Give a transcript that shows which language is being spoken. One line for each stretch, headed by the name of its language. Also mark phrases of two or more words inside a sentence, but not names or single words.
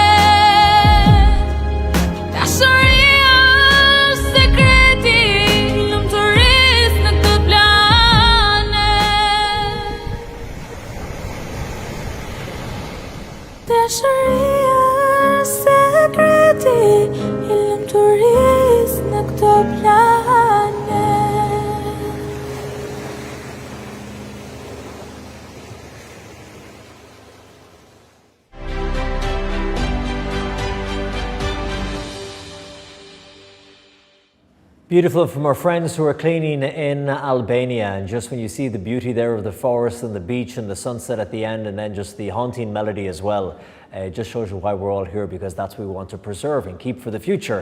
Albanian: Dashuria është sekreti lumturisë në këtë planet. Dashuria është sekreti i lumturisë në këtë planet.
English: Beautiful from our friends who are cleaning in Albania, and just when you see the beauty there of the forest and the beach and the sunset at the end, and then just the haunting melody as well, it just shows you why we're all here, because that's what we want to preserve and keep for the future.